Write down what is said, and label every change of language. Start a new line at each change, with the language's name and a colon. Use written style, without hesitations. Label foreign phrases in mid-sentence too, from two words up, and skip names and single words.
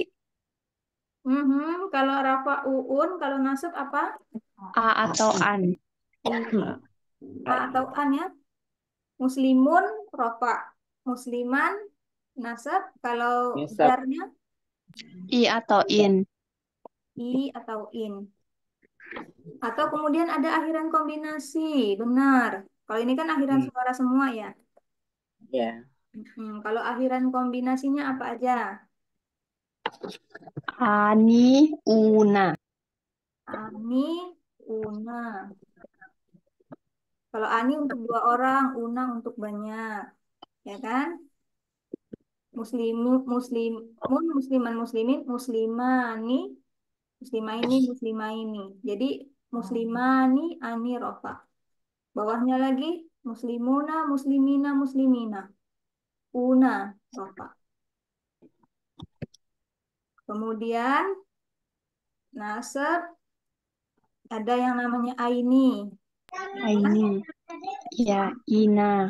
Indonesian: Kalau rafa uun, kalau nasab apa? A atau an. A atau an ya. Muslimun, rofa. Musliman, nasab. Kalau nasab, jarnya, I atau in. i atau in. Atau kemudian ada akhiran kombinasi, benar. Kalau ini kan akhiran hmm, suara semua ya. ya, Kalau akhiran kombinasinya apa aja?
Arabic: انِ، ونَ. انِ, ونَ.
Indonesian: Kalau ani untuk 2 orang, una untuk banyak, ya kan?
Arabic: مسلمُ، مسلمٌ، مسلماً، مسلمٍ, مسلمانِ، مسلمَينِ، مسلمَينِ.
Indonesian: Jadi
Arabic: مسلمانِ، انِ، رفع.
Indonesian: Bawahnya lagi
Arabic: مسلمونَ، مسلمينَ، مسلمينَ. ونَ، رفع.
Indonesian: Kemudian nasab ada yang namanya aini. Ini. Ya, ina.